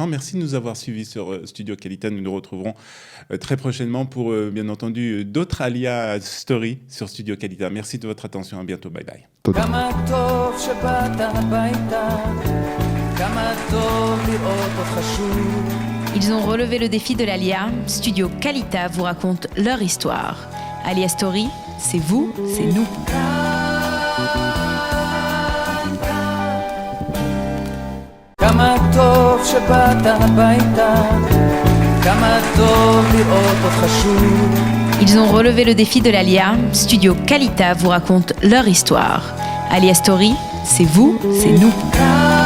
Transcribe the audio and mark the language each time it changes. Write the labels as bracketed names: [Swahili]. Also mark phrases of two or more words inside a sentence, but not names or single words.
[French] Merci de nous avoir suivis sur Studio Kalita. Nous nous retrouverons très prochainement pour, bien entendu, d'autres Aliyah Story sur Studio Kalita. Merci de votre attention. À bientôt. Bye bye. Ils ont relevé le défi de l'Aliyah. Studio Kalita vous raconte leur histoire. Aliyah Story, c'est vous, c'est nous. [Hebrew] כמה טוב שבאת הביתה, כמה טוב לראות אותך שוב. [French] Ils ont relevé le défi de l'ALIA. Studio Kalita vous raconte leur histoire. ALIA Story, c'est vous, c'est nous.